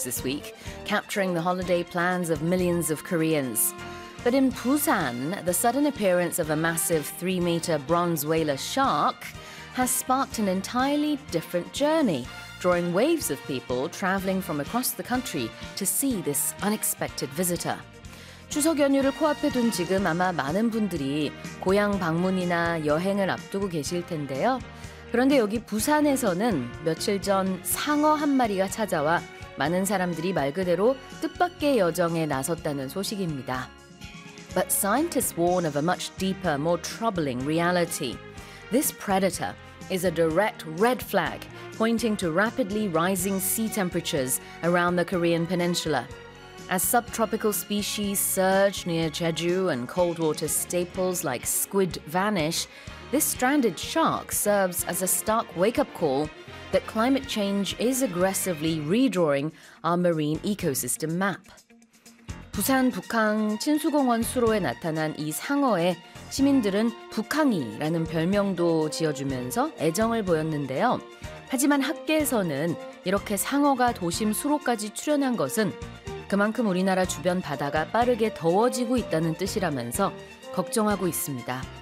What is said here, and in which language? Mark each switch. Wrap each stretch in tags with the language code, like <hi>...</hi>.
<en>this week, capturing the holiday plans of millions of Koreans. But in Busan, the sudden appearance of a massive 3-meter bronze whaler shark has sparked an entirely different journey, drawing waves of people traveling from across the country to see this unexpected visitor.</en> <ko>추석 연휴를 코앞에 둔 지금 아마 많은 분들이 고향 방문이나 여행을 앞두고 계실 텐데요. 그런데 여기 부산에서는 며칠 전 상어 한 마리가 찾아와 많은 사람들이 말 그대로 뜻밖의 여정에 나섰다는 소식입니다.</ko> <en>But scientists warn of a much deeper, more troubling reality. This predator is a direct red flag pointing to rapidly rising sea temperatures around the Korean peninsula. As subtropical species surge near Jeju and cold water staples like squid vanish, this stranded shark serves as a stark wake-up call that climate change is aggressively redrawing our marine ecosystem map.</en> <ko>부산 북항 친수공원 수로에 나타난 이 상어에 시민들은 북항이라는 별명도 지어주면서 애정을 보였는데요. 하지만 학계에서는 이렇게 상어가 도심 수로까지 출현한 것은 그만큼 우리나라 주변 바다가 빠르게 더워지고 있다는 뜻이라면서 걱정하고 있습니다.</ko>